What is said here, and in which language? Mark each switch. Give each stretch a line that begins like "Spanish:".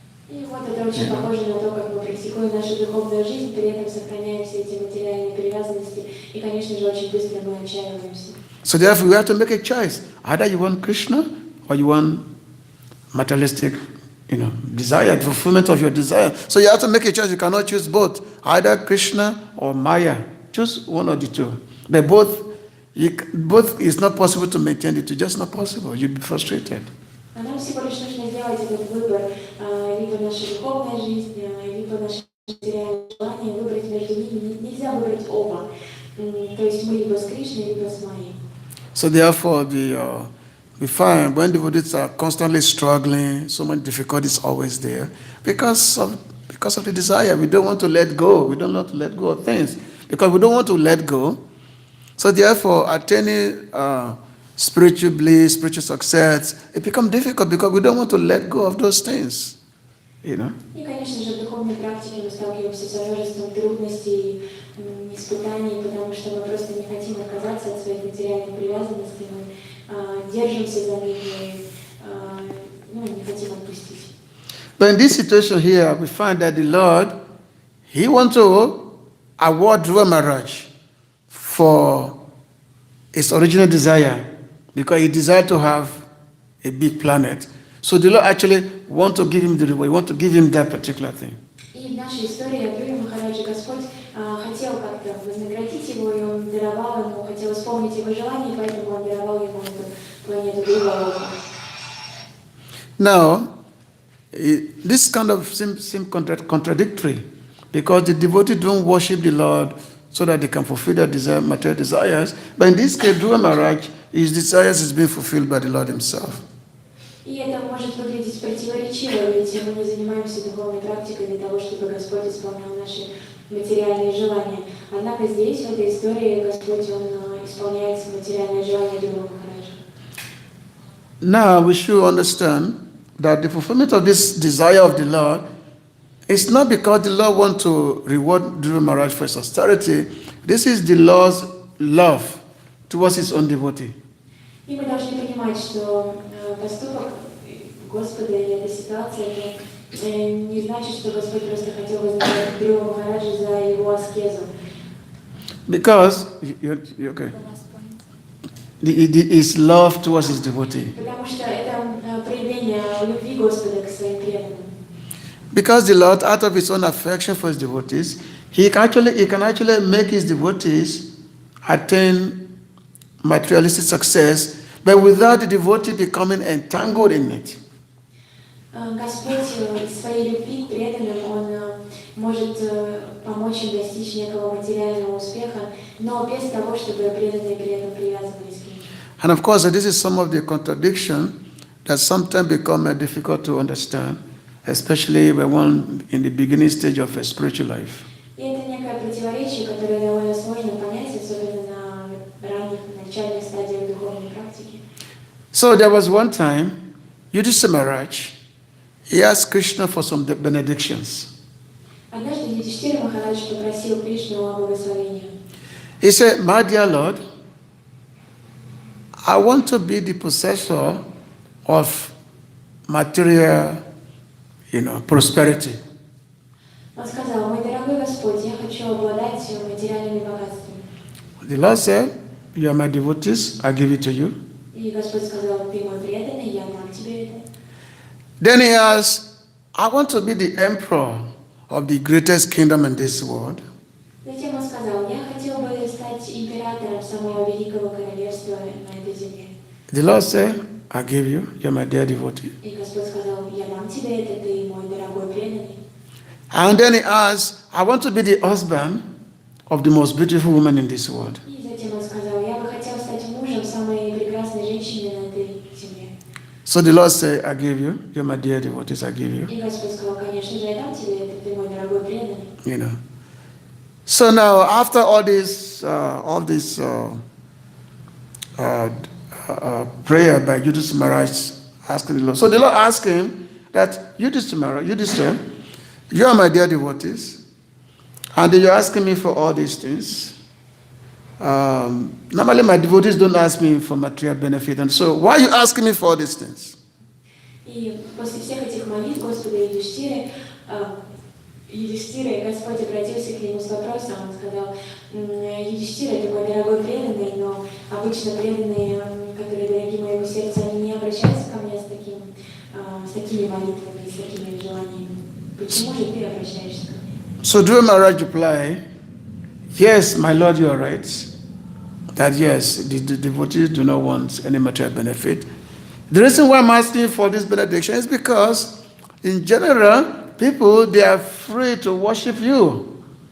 Russian: И вот это очень похоже на то, как мы практикуем нашу духовную жизнь, при этом сохраняя все эти материальные привязанности, и, конечно же, очень быстро мы отчаиваемся.
English: So therefore, we have to make a choice. Either you want Krishna or you want materialistic, desire, fulfillment of your desire. So you have to make a choice. You cannot choose both, either Krishna or Maya. Choose one of the two. But both is not possible to maintain it. It's just not possible. You'll be frustrated.
Russian: А нам всего лишь нужно сделать этот выбор, либо наша духовная жизнь, либо наши материальные желания, выбрать между ними. Нельзя выбрать оба. То есть мы либо с Кришной, либо с Майей.
English: So therefore, we find when devotees are constantly struggling, so many difficulties always there because of the desire. We don't want to let go. We don't want to let go of things because we don't want to let go. So therefore, attaining spiritual bliss, spiritual success, it becomes difficult because we don't want to let go of those things.
Russian: И, конечно же, в духовной практике мы сталкиваемся с множеством трудностей, испытаний, потому что мы просто не хотим отказаться от своих материальных привязанностей, мы держимся за них и не хотим отпустить.
English: But in this situation here, we find that the Lord, He wants to award Dhruva Maharaj for his original desire, because he desired to have a big planet. So the Lord actually want to give him the reward, want to give him that particular thing.
Russian: И в нашей истории о Дрюе Махараджи Господь хотел как-то вознаградить его, и он даровал ему, хотел исполнить его желание, поэтому он даровал ему эту планету Дрюва.
English: Now, this kind of seems contradictory, because the devotees don't worship the Lord so that they can fulfill their material desires. But in this case, Dhruva Maharaj, his desires is being fulfilled by the Lord himself.
Russian: И это может выглядеть противоречиво, ведь мы не занимаемся духовной практикой для того, чтобы Господь исполнял наши материальные желания. Однако здесь, в этой истории, Господь, Он исполняет материальные желания Дрюва Махараджа.
English: Now we should understand that the fulfillment of this desire of the Lord is not because the Lord wants to reward Dhruva Maharaj for his austerity. This is the Lord's love towards his own devotee.
Russian: И мы должны понимать, что поступок Господа или эта ситуация, это не значит, что Господь просто хотел вознаградить Дрюва Махараджа за его аскезу.
English: Because, you're okay. His love towards his devotee.
Russian: Потому что это проявление любви Господа к своим преданным.
English: Because the Lord, out of his own affection for his devotees, he can actually make his devotees attain materialistic success, but without the devotee becoming entangled in it.
Russian: Господь из своей любви к преданным, Он может помочь им достичь некого материального успеха, но без того, чтобы преданные при этом привязывались к ним.
English: And of course, this is some of the contradiction that sometimes become difficult to understand, especially when one in the beginning stage of a spiritual life.
Russian: И это некое противоречие, которое довольно сложно понять, особенно на ранних начальных стадиях духовной практики.
English: So there was one time, Yudhishthira Maharaj, he asked Krishna for some benedictions.
Russian: Однажды Юдхиштира Махарадж попросил Кришну о благословении.
English: He said, "My dear Lord, I want to be the possessor of material, prosperity."
Russian: Он сказал: «Мой дорогой Господь, я хочу обладать материальными богатствами».
English: The Lord said, "You are my devotees, I give it to you."
Russian: И Господь сказал: «Ты мой преданный, я дам тебе это».
English: Then he asked, "I want to be the emperor of the greatest kingdom in this world."
Russian: Затем он сказал: «Я хотел бы стать императором самого великого королевства на этой земле».
English: The Lord said, "I give you, you're my dear devotee."
Russian: И Господь сказал: «Я дам тебе это, ты мой дорогой преданный».
English: And then he asked, "I want to be the husband of the most beautiful woman in this world."
Russian: И затем он сказал: «Я бы хотел стать мужем самой прекрасной женщины на этой земле».
English: So the Lord said, "I give you, you're my dear devotees, I give you."
Russian: И Господь сказал: «Конечно же, я дам тебе это, ты мой дорогой преданный».
English: So now, after all this prayer by Yudhishthira Maharaj asking the Lord, so the Lord asked him that, Yudhishthira, you are my dear devotees, and you're asking me for all these things. Normally my devotees don't ask me for material benefit, and so why are you asking me for all these things?
Russian: И после всех этих молитв Господа Юдхиштиры, Господь обратился к нему с вопросом, он сказал: «Юдхиштира, ты мой дорогой преданный, но обычно преданные, которые дороги моему сердцу, они не обращаются ко мне с такими молитвами и с такими желаниями. Почему же ты обращаешься ко мне?»
English: So Dhruva Maharaj replied, "Yes, my Lord, you are right. That yes, the devotees do not want any material benefit. The reason why I'm asking for this benediction is because, in general, people, they are afraid to worship you.